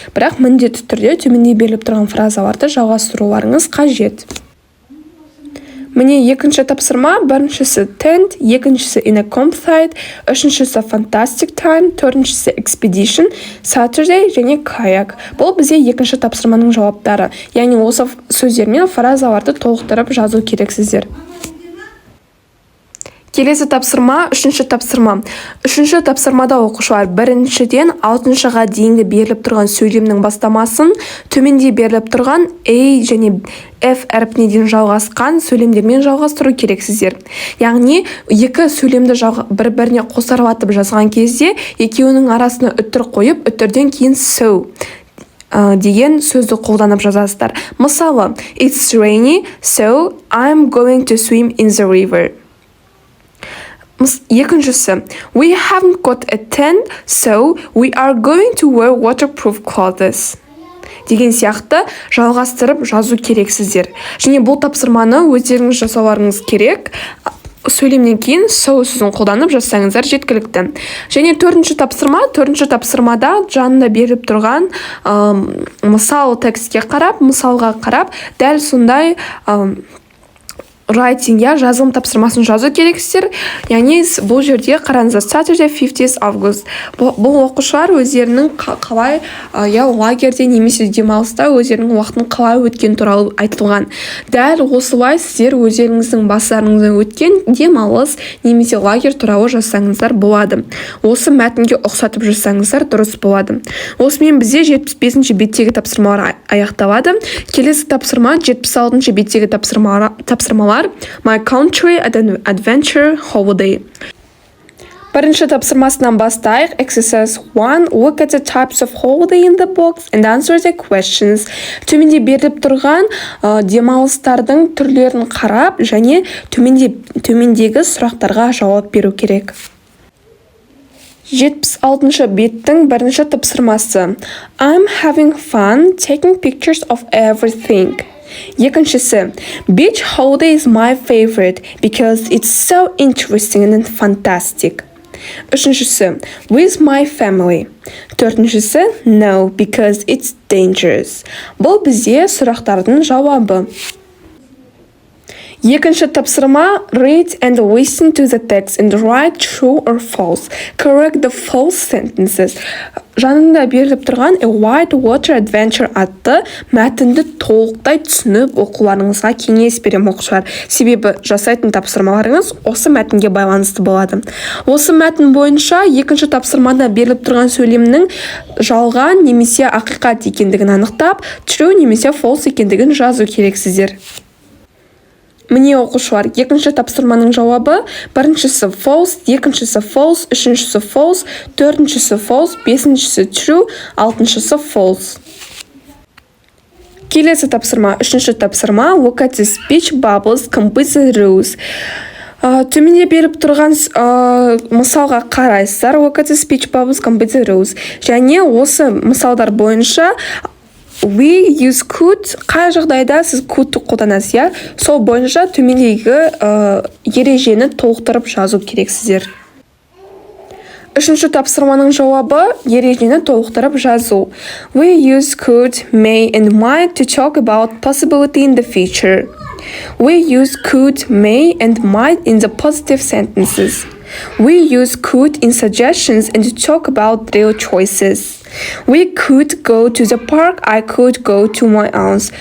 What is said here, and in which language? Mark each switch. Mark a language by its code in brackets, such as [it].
[kk] Бірақ міндетті түрде төменде беріліп тұрған фразаларды жалғастыруларыңыз қажет. Міне екінші тапсырма, біріншісі tent, екіншісі [en] in a campsite, [kk] үшіншісі [en] fantastic time, [kk] төртіншісі expedition, Saturday және kayak. Бұл бізде екінші тапсырманың жауаптары. Яғни осы сөздермен фразаларды толықтырып жазу керексіздер. Келесі тапсырма, үшінші тапсырма. Үшінші тапсырмада оқушылар біріншіден 6-ға дейінгі беріліп тұрған сөйлемнің бастамасын төменде беріліп тұрған A және F әрпіне дейін жалғасқан сөйлемдермен жалғастыру керексіздер. Яғни екі сөйлемді бір-біріне қосарлатып жазған кезде екеуінің арасына үтір қойып, үтірден кейін so деген сөзді қолданып жазасыздар. [en] Мысалы, it's rainy, so I'm going to swim in the river. [kk] Екіншісі, [en] we haven't got a tent, so we are going to wear waterproof clothes. [kk] Деген сияқты жалғастырып жазу керексіздер. Және бұл тапсырманы өздеріңіз жасауларыңыз керек. Сөйлемнен кейін so сөзін қолданып жазсаңыздар жеткілікті. Және төртінші тапсырмада жанында беріліп тұрған мысал текстке қарап, мысалға қарап, дәл сондай writing, жазылым тапсырмасын жазу керексіздер. Яғни бұл жерде қараңыздар, [en] Saturday 50th August. [kk] Бұл оқушылар өздерінің қалай лагерде немесе демалыста өздерінің уақытын қалай өткен туралы айтылған. Дәл осылай сіздер өздеріңіздің бастарыңыздан өткен демалыс немесе лагерь туралы жазсаңыздар болады. Осы мәтінге ұқсатып жазсаңыздар дұрыс болады. Осымен бізде 75-ші беттегі тапсырмалар аяқталады. Келесі тапсырма 76-ші беттегі тапсырмалар My Country Adventure Holiday. Бірінші тапсырмасынан бастайық. [en] Exercise 1. Look at the types of holiday in the box and answer the questions. [kk] Төменде беріліп тұрған демалыстардың түрлерін қарап, және төмендегі сұрақтарға жауап беру керек. 76-шы беттің бірінші тапсырмасы. [en] I'm having fun taking pictures of everything. [kk] Екіншісі, [en] beach holiday is my favorite because it's so interesting and fantastic. [kk] Үшіншісі, [en] with my family. [kk] Төртіншісі, [en] no, because it's dangerous. [kk] Бұл бізде сұрақтардың жауабы. Екінші тапсырма, [en] read and listen to the text and write true or false. Correct the false sentences. [kk] Жанында беріліп тұрған A White Water Adventure атты мәтінді толықтай түсініп оқуларыңызға кеңес берем оқушылар. Себебі жасайтын тапсырмаларыңыз осы мәтінге байланысты болады. Осы мәтін бойынша екінші тапсырмада беріліп тұрған сөйлемнің жалған немесе ақиқат екендігін анықтап, true немесе false екендігін жазу керексіздер. Міне оқушылар, екінші тапсырманың жауабы, біріншісі false, екіншісі false, үшіншісі false, төртіншісі false, бесіншісі true, алтыншысы false. Келесі тапсырма, үшінші тапсырма, [en] look at the speech bubbles, complete the rules. [kk] Төменде беріп тұрған мысалға қарайсыздар. [en] Look at the speech bubbles, complete the rows. [kk] Және осы мысалдар бойынша [en] we use could, [kk] қай жағдайда сіз could'ты қолданасыз, иә? Сол бойынша төмендегі ережені толықтырып жазу керексіздер. Үшінші тапсырманың жауабы ережені толықтырып жазу. [en] We use could, may and might to talk about possibility in the future. We use could, may and might in the positive sentences. We use could in suggestions and to talk about real choices. We could go to the park. I could go to my aunt's.